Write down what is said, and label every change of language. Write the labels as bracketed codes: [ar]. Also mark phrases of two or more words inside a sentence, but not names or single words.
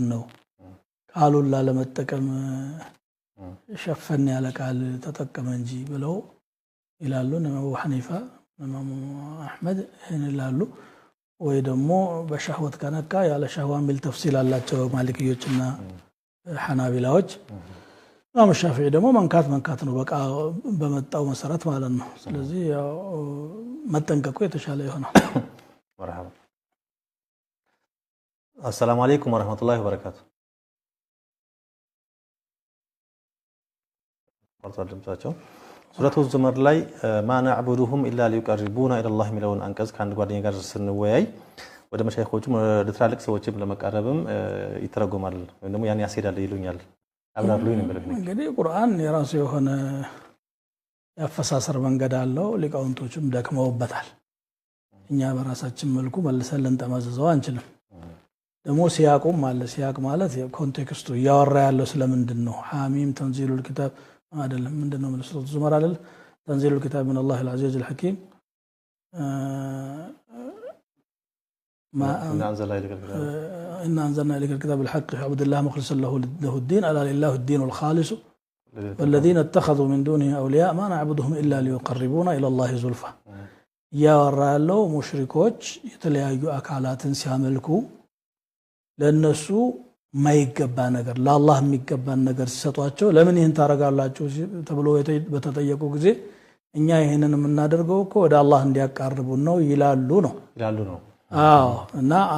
[am] ነው ቃሉን ላለመጠቀም ሸፈን ያለ ቃል ተጠቀመ እንጂ ብለው ይላሉ ነብዩ ሐኒፋ ኢማሙ አህመድ ይላሉ ወይ ደግሞ በሸህወት ከነካ ያለ ሸህዋ ሚል ተፍሲል አላቸው ማሊክዮችና ሐናቢላዎች ኢማሙ ሻፊዒ ደግሞ መንካት ነው በቃ በመጣው መሰረት ማለት ነው ስለዚህ ያው መጠንቀቁ የተሻለ ይሆናል መርሐባ [ar] السلام عليكم ورحمة الله وبركاته سورة الزمر [am] ላይ [ar] ما نعبدهم إلا ليقربونا إلى الله [am] ሚለውን አንቀጽ ከአንድ ጓደኛ ጋር ስንወያይ ወደ መሻይኾቹም ወደ ትላልቅ ሰዎችም ለመቃረብም ይተረጎማል ወይም ደግሞ ያን ያስሄዳል ይሉኛል አብራሩኝ ነው ማለት ነው እንግዲህ ቁርአን የራሱ የሆነ ያፈሳሰር መንገድ አለው ሊቃውንቶችም ደክመውበታል እኛ በራሳችን መልኩ መልሰን ልንጠማዘዘው አንችልም ደግሞ ሲያቁም ማለት ሲያቅ ማለት ኮንቴክስቱ ያወራ ያለው ስለምንድን ነው [ar] حم تنزيل الكتاب [am] አይደለም ምንድነው ማለት [ar] سورة الزمر [am] አይደል [ar] تنزيل الكتاب من الله العزيز الحكيم ما أنزلنا إليك الكتاب بالحق عبد الله مخلصا له الدين ألا لله الدين الخالص والذين اتخذوا من دونه أولياء ما نعبدهم إلا ليقربونا إلى الله زلفى [am] ያወራ ያለው ሙሽሪኮች የተለያዩ አካላትን ሲያመልኩ ለነሱ ማይገባ ነገር ለአላህ የሚገባን ነገር ሲሰጧቸው ለምን ይሄን ታረጋላችሁ ተብሎ በተጠየቁ ጊዜ እኛ ይሄንን የምናደርገው እኮ ወደ አላህ እንዲያቃርቡን ነው ይላሉ ነው። አዎ እና